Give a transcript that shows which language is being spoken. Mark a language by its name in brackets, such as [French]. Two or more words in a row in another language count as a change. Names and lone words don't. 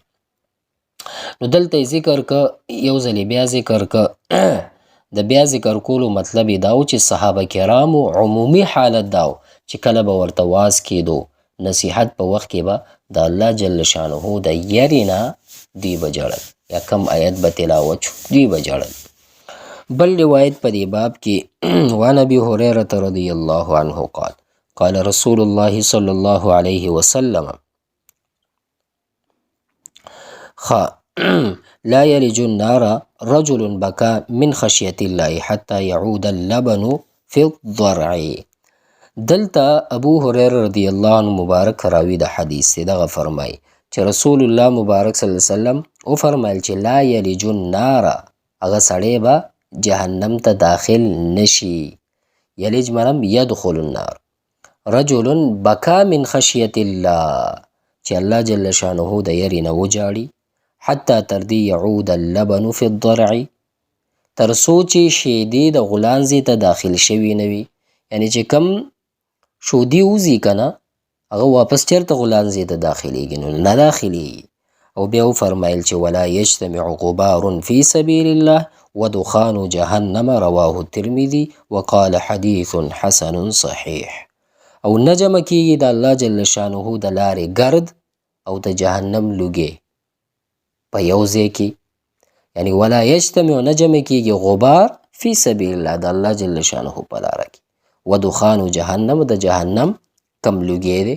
[Pashto] نو دلته ذکر که یو ځلې بیا ذکر که د بیا ذکر کولو مطلب یې دا و چې صحابه کرامو عمومي حالت دا و چې کله به ورته واز کېدو نصیحت په وخت کې به د الله جل شانه د یرې نه دوی به جړل، یا کم آیت به تلاوت شو دوی به جړل. بل روایت په دې باب کې [Arabic] وعن ابي هريره رضی الله عنه قال قال رسول الله صلی الله علیه وسلم لا يلج النار رجل بكى من خشية الله حتى يعود اللبن في الضرع. [Pashto] دلته ابو هريره [Arabic] رضی الله عنه [Pashto] مبارک راوی د حدیث دغه فرمای چې رسول الله مبارک [Arabic] صلی الله علیه وسلم [Pashto] او فرمایل چې [Arabic] لا یلج النار، [Pashto] هغه سړی به جهنم ته داخل نشي. [Arabic] یلج منم یدخل النار. رجل بکا من خشیت الله، [Pashto] چې الله جل شانه د یری نه وجاړي، حتی تر دې [Arabic] یعود اللبن فی الضرع، [Pashto] تر څو چې شیدې د غلانځې ته داخل شوي نه وي، یعنی چې کم شودي وځي که نه هغه واپس چېرته غلانځې ته داخلیږي نو نه داخلیږي. او بیا وفرمایل چې [Arabic] ولا یجتمع غبار فی سبیل الله ودخان جهنم رواه الترمذي وقال حدیث حسن صحیح. [Pashto] او نه جمع کېږي د الله جل شانه د لارې ګرد او د جهنم لوګې په یو ځای کې، یعنی [Arabic] ولا یجتمع [Pashto] نه جمع کېږي [Arabic] غبار فی سبیل الله [Pashto] د الله جل شانه په لاره کې، [Arabic] ودخان جهنم [Pashto] د جهنم کم لوګې دی.